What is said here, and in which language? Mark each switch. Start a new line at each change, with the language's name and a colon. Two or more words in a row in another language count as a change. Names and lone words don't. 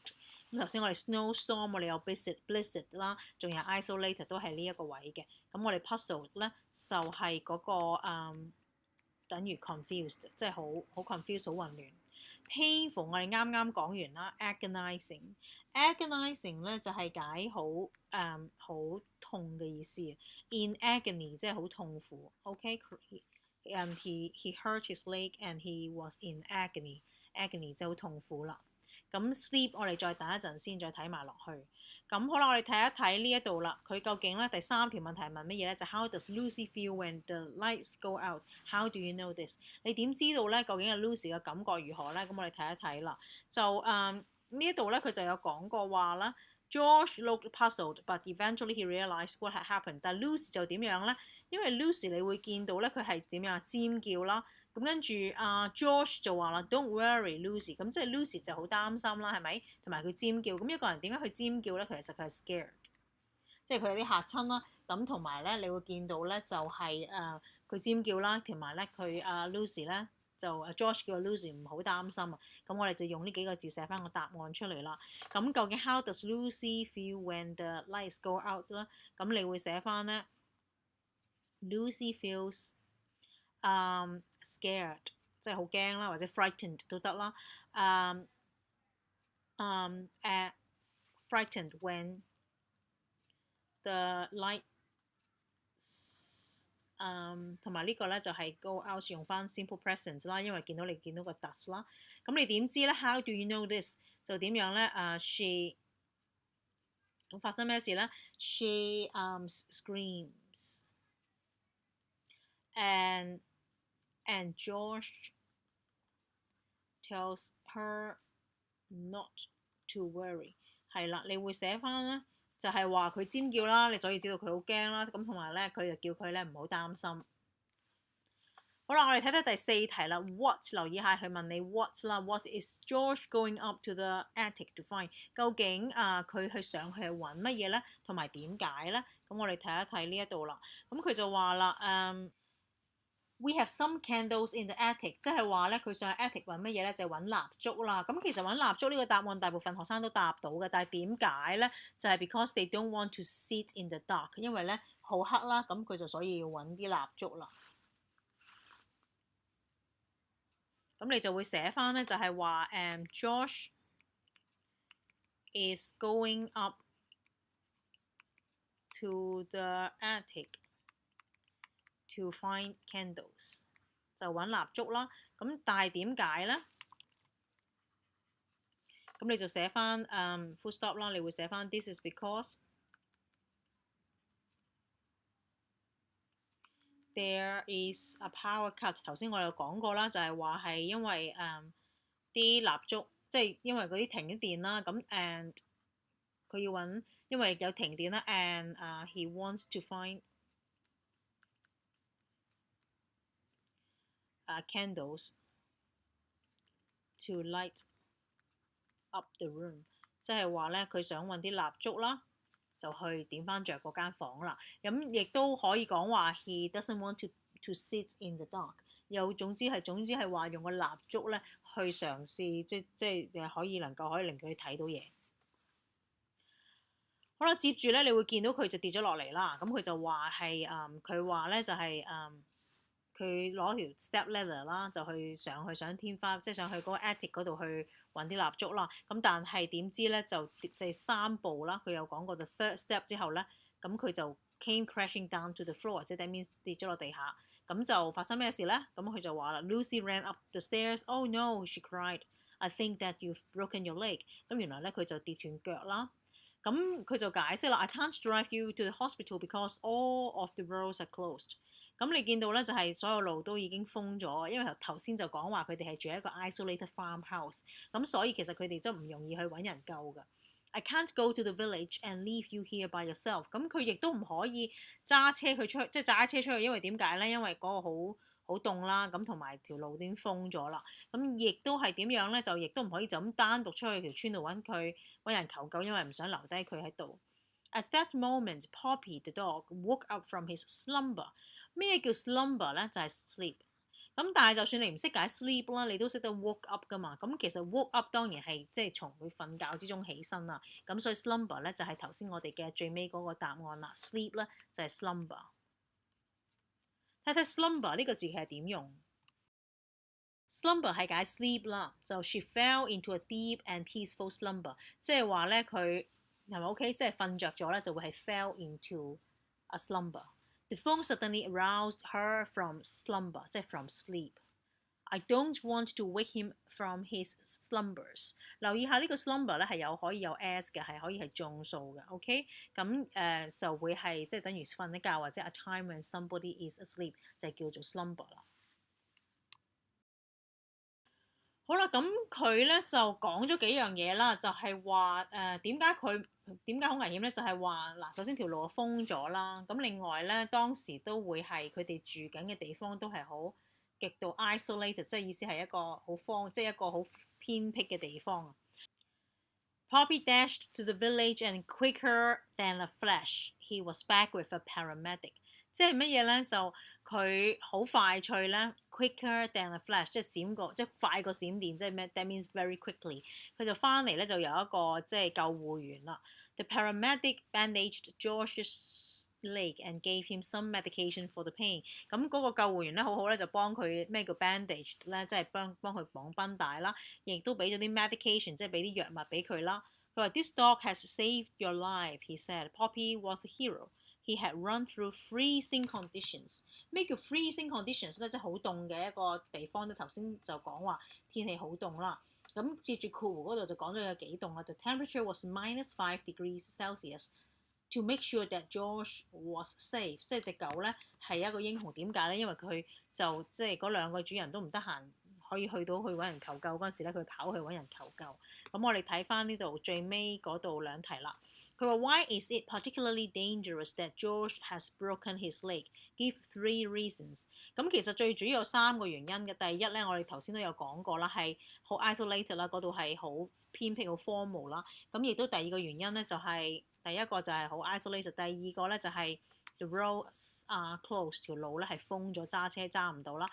Cantonese: 咁頭先我哋 snowstorm 我哋有 blizzard 啦，仲有 isolated 都係呢一個位嘅。咁我哋 puzzled 咧就係嗰個等於 confused， 即係好 confused 好混亂。painful 我哋啱啱講完啦 agonizing 咧就係解好痛嘅意思。
English: in agony
Cantonese: 即係好痛苦。
English: OK he hurt his leg and he was in agony
Cantonese: 就好痛苦啦。咁 sleep 我哋再等一陣先，再睇埋落去。咁好啦，我哋睇一睇呢一度啦。佢究竟咧第3條問題係問乜嘢咧？
English: 就 How does Lucy feel when the lights go out? How do you know this?
Cantonese: 你點知道咧？究竟係 Lucy 嘅感覺如何咧？咁我哋睇一睇啦。就呢一度咧，佢就有講過話啦。
English: George looked puzzled, but eventually he realized what had happened.
Cantonese: 但 Lucy 就點樣咧？因為 Lucy 你會見到咧，佢係點樣尖叫啦。咁跟住George 就話啦 ，
English: Don't worry Lucy。
Cantonese: 咁即係 Lucy 就好擔心啦，係咪？同埋佢尖叫。咁一個人點解佢尖叫咧？其實佢係 scared， 即係佢有啲嚇親啦。咁同埋咧，你會見到咧就係佢尖叫啦，同埋咧佢Lucy 咧就George 叫 Lucy 唔好擔心啊。咁我哋就用呢幾個字寫翻個答案出嚟啦。咁究竟
English: How does Lucy feel when the lights go out 咧？
Cantonese: 咁你會寫翻咧
English: Lucy feels scared，
Cantonese: 即係好驚啦，或者 frightened 都得啦。
English: frightened when the lights
Cantonese: 同埋呢個咧就係
English: go out
Cantonese: 用翻
English: simple present
Cantonese: 啦，因為見到個 does 啦。咁你點知咧
English: ？How do you know this？
Cantonese: 就點樣咧？
English: She
Cantonese: 咁發生咩事咧
English: ？She screams and George tells her not to worry。
Cantonese: 係啦，你會寫翻咧，就係話佢尖叫啦，你所以知道佢好驚啦。咁同埋咧，佢就叫佢咧唔好擔心。好啦，我哋睇睇第4題啦。
English: What
Cantonese: 留意下，佢問你
English: what 啦。What is George going up to the attic to find？
Cantonese: 究竟佢去上去揾乜嘢咧？同埋點解咧？咁我哋睇一睇呢一度啦。咁佢就話啦
English: We have some candles in the attic，
Cantonese: 即係話咧，佢上去 attic 揾乜嘢咧？就係揾蠟燭啦。咁其實揾蠟燭呢個答案大部分學生都答到嘅，但係點解咧？就係
English: because they don't want to sit in the dark，
Cantonese: 因為咧好黑啦，咁佢就所以要揾啲蠟燭啦。咁你就會寫翻咧，就係話
English: Josh is going up to the attic to find candles，
Cantonese: 就揾蠟燭啦。咁但係點解咧？咁你就寫翻
English: full stop
Cantonese: 啦，你會寫翻
English: This is because there is a power cut。
Cantonese: 頭先我有講過啦，就係話係因為啲蠟燭，即係因為嗰啲停咗電啦。
English: 咁 and
Cantonese: 佢要揾，因為有停電啦。
English: and he wants to find candles to light up the room，
Cantonese: 即係話咧，佢想揾啲蠟燭啦，就去點翻着嗰間房啦。咁亦都可以講話
English: he doesn't want to sit in the dark。
Cantonese: 又總之係話用個蠟燭咧去嘗試，即係可以令佢睇到嘢。好啦，接住咧，你會見到佢就跌咗落嚟啦。咁佢就話係佢話咧就係佢攞條
English: step ladder
Cantonese: 啦，就去上天花，即係上去嗰個 attic 嗰度去揾啲蠟燭啦。咁但係點知咧就係3步啦，佢有講過
English: the third step
Cantonese: 之後咧，咁佢就
English: came crashing down to the floor，
Cantonese: 即係
English: that means
Cantonese: 跌咗落地下。咁就發生咩事咧？咁佢就話啦 ，
English: Lucy ran up the stairs. Oh no, she cried. I think that you've broken your leg。
Cantonese: 咁原來咧佢就跌斷腳啦。咁咁佢就解釋啦
English: ，I can't drive you to the hospital because all of the roads are closed。
Cantonese: 咁你見到咧就係所有路都已經封咗，因為頭先就講話佢哋係住喺一個
English: isolated farmhouse，
Cantonese: 咁所以其實佢哋真唔容易去揾人救㗎。
English: I can't go to the village and leave you here by yourself。
Cantonese: 咁佢亦都唔可以揸車佢出去，即係揸車出去，因為點解咧？因為嗰個好凍啦，咁同埋條路已經封咗啦。咁亦都係點樣咧？就亦都唔可以就咁單獨出去條村度揾人求救，因為唔想留低佢喺度。
English: At that moment, Poppy the dog woke up from his slumber。
Cantonese: 咩叫 slumber 咧？就係 sleep。咁但係就算你唔識解 sleep 啦，你都識得
English: woke up
Cantonese: 噶嘛。咁其實
English: woke up
Cantonese: 當然係即係從佢瞓覺之中起身啦。咁所以 slumber 咧就係頭先我哋嘅最尾嗰個答案啦。sleep 咧就係 slumber。睇睇 slumber 呢個字係點用 ？slumber 係解 sleep 啦，就
English: she fell into a deep and peaceful slumber，
Cantonese: 即係話咧佢係咪 OK？即係瞓着咗咧就會係
English: fell into a slumber。 The phone suddenly aroused her from slumber，
Cantonese: 即係
English: from sleep。I don't want to wake him from his slumbers。
Cantonese: 留意下呢個 slumber 咧係可以有 s 嘅，係可以係眾數嘅。OK， 咁就會係即係等於瞓一覺或者
English: a time when somebody is asleep
Cantonese: 就叫做 slumber 啦。好啦，咁佢咧就講咗幾樣嘢啦，就係話點解好危險咧？就係話嗱，首先條路封咗啦，咁另外咧當時都會係佢哋住緊嘅地方都係好極度 isolated， 即係意思係一個好即係一個好偏僻嘅地方。
English: Poppy dashed to the village and quicker than a flash, he was back with a paramedic。
Cantonese: 即係乜嘢咧？就佢好快脆咧 ，
English: quicker than a flash，
Cantonese: 即係閃過，即係快過閃電，即係咩 ？
English: That means very quickly。
Cantonese: 佢就翻嚟咧，就有一個即係救護員啦。
English: The paramedic bandaged George's leg and gave him some medication for the pain。
Cantonese: 咁嗰個救護員咧，好咧，就幫佢咩叫 bandaged 咧，即係幫佢綁繃帶啦，亦都俾咗啲 medication， 即係俾啲藥物俾佢啦。佢話
English: This dog has saved your life, he said. Poppy was a hero.He had run through freezing conditions。
Cantonese: 咩叫
English: freezing conditions
Cantonese: 咧？即係好凍嘅一個地方咧。頭先就講話天氣好凍啦。咁接住括弧嗰度就講咗有幾凍啦。
English: The temperature was -5 degrees Celsius to make sure that George was safe。
Cantonese: 即係隻狗咧係一個英雄，點解咧？因為佢就即係嗰兩個主人都唔得閒，可以去揾人求救嗰陣時咧，佢跑去揾人求救。咁我哋睇翻呢度最尾嗰度兩題啦。佢話
English: Why is it particularly dangerous that George has broken his leg? Give 3 reasons。
Cantonese: 咁其實最主要有3個原因嘅。第一咧，我哋頭先都有講過啦，係好 isolated 啦，嗰度係好偏僻、好荒蕪啦。咁亦都第二個原因咧，就係第一個就係好 isolated， 第二個咧就係
English: the roads are closed，
Cantonese: 條路咧係封咗，揸車揸唔到啦。